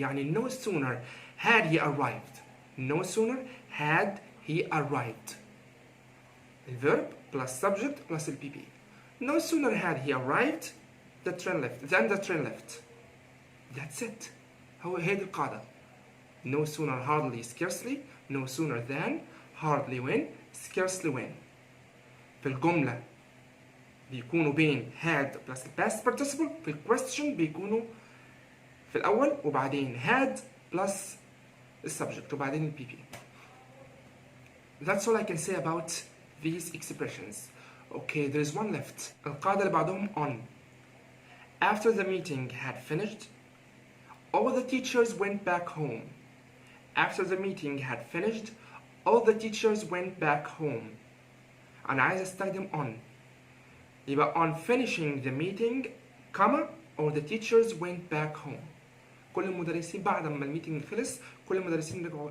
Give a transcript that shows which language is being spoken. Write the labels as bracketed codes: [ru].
[en] يعني no sooner had he arrived. no sooner had he arrived. الفيرب plus subject plus ال PP. no sooner had he arrived the train left than the train left. That's it. [ar] هي دي القاعدة. [en] no sooner hardly scarcely no sooner than hardly when scarcely when. [ar] في الجملة بيكونوا بين had plus past participle. في الquestion بيكونوا في الأول وبعدين had plus subject وبعدين ال PP. [en] That's all I can say about these expressions. Okay, there is one left. [ar] القاعدة اللي بعدهم on. [en] After the meeting had finished, all the teachers went back home. After the meeting had finished, all the teachers went back home. [ar] أنا عايز أستخدم on. [en] يبقى on finishing the meeting, comma, all the teachers went back home. [ar] كل المدرسين بعد ما الميتنج خلص كل المدرسين رجعوا.